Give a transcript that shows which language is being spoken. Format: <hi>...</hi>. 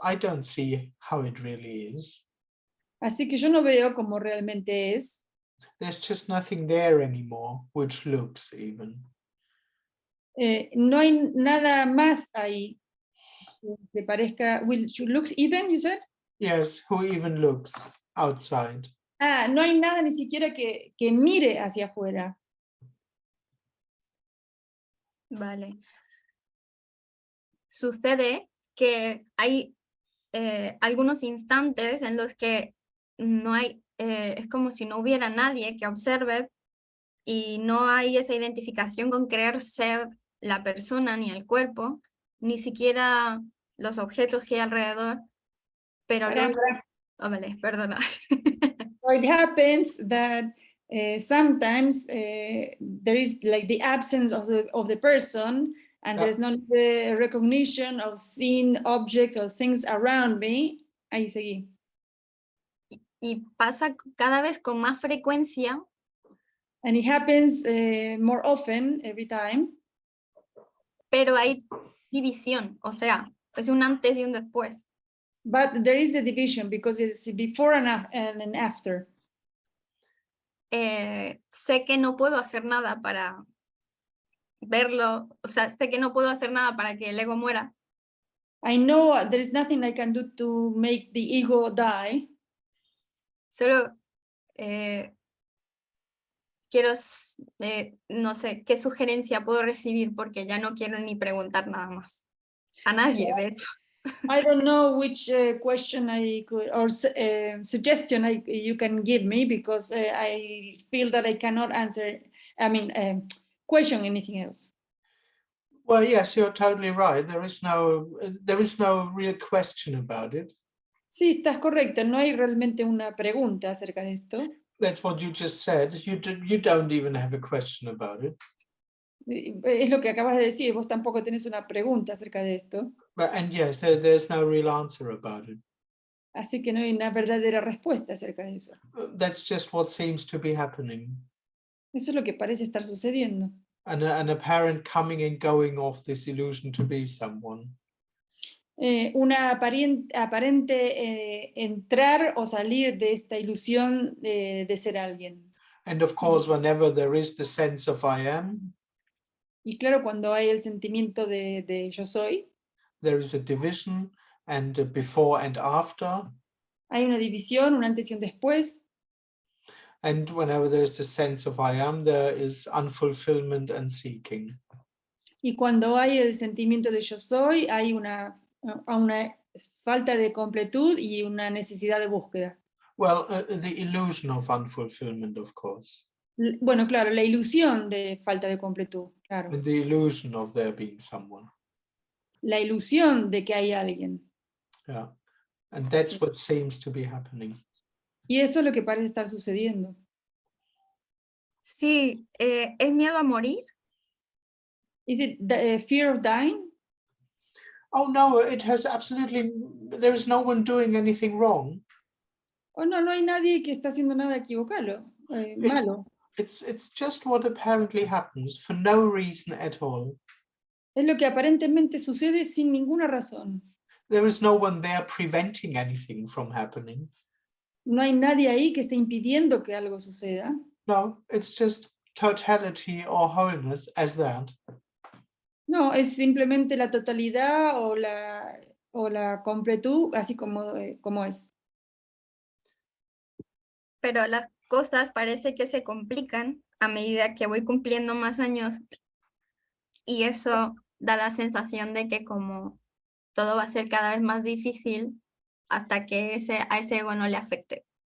<en>I don't see how it really is.</en> <es>Así que yo no veo cómo realmente es.</es> <en>There's just nothing there anymore, which looks even.</en> <es>No hay nada más ahí que parezca,</es> <en>which looks even, you said? Yes, who even looks outside?</en> <es>Ah, no hay nada ni siquiera que mire hacia afuera. Vale. Sucede que hay algunos instantes en los que no hay, es como si no hubiera nadie que observe y no hay esa identificación con creer ser la persona ni el cuerpo, ni siquiera los objetos que hay alrededor, pero luego... Oh, vale, perdona.</es> <en>It happens that sometimes there is like the absence of the person, and there's not the recognition of seeing objects or things around me.</en> <es>Ahí seguí. Y pasa cada vez con más frecuencia.</es> <en>And it happens more often every time.</en> <es>Pero hay división, o sea, es un antes y un después.</es> <en>But there is a division because it's before and an after.</en> <es>Sé que no puedo hacer nada para verlo, o sea, sé que no puedo hacer nada para que el ego muera.</es> <en>I know there is nothing I can do to make the ego die.</en> <es>Solo quiero, no sé, qué sugerencia puedo recibir porque ya no quiero ni preguntar nada más. A nadie, de hecho.</es> <en>I don't know which question I could, or suggestion you can give me, because I feel that I cannot answer, question anything else. Well, yes, you're totally right. There is no real question about it.</en> <es>Sí, estás correcto. No hay realmente una pregunta acerca de esto.</es> <en>That's what you just said. You don't even have a question about it.</en> <es>Es lo que acabas de decir. Vos tampoco tenés una pregunta acerca de esto.</es> <en>And yes, there's no real answer about it.</en> <es>Así que no hay una verdadera respuesta acerca de eso.</es> <en>That's just what seems to be happening.</en> <es>Eso es lo que parece estar sucediendo.</es> <en>An apparent coming and going of this illusion to be someone.</en> <es>Una aparente entrar o salir de esta ilusión de ser alguien.</es> <en>And of course, whenever there is the sense of I am,</en> <es>Y claro, cuando hay el sentimiento de yo soy,</es> <en>there is a division and a before and after.</en> <es>hay una división, un antes y un después.</es> <en>And whenever there is the sense of I am, there is unfulfillment and seeking.</en> <es>Y cuando hay el sentimiento de yo soy, hay una falta de completud y una necesidad de búsqueda.</es> <en>Well, the illusion of unfulfillment, of course.</en> <es>Bueno, claro, la ilusión de falta de completud, claro.</es> <en>And the illusion of there being someone.</en> <es>La ilusión de que hay alguien.</es> <en>Yeah. And that's</en> <es>Sí.</es> <en>what seems to be happening.</en> <es>Y eso es lo que parece estar sucediendo. Sí, ¿es miedo a morir?</es> <en>Is it the, fear of dying? Oh no, it has absolutely, there is no one doing anything wrong.</en> <es>Oh, no, no hay nadie que está haciendo nada malo.</es> <en>It's just what apparently happens for no reason at all.</en> <es>Es lo que aparentemente sucede sin ninguna razón.</es> <en>There is no one there preventing anything from happening.</en> <es>No hay nadie ahí que esté impidiendo que algo suceda.</es> <en>No, it's just totality or wholeness as that.</en> <es>No, es simplemente la totalidad o la completud, así como es. Pero las cosas parece que se complican a medida que voy cumpliendo más años y eso da la sensación de que como todo va a ser cada vez más difícil hasta que a ese ego no le afecte.</es>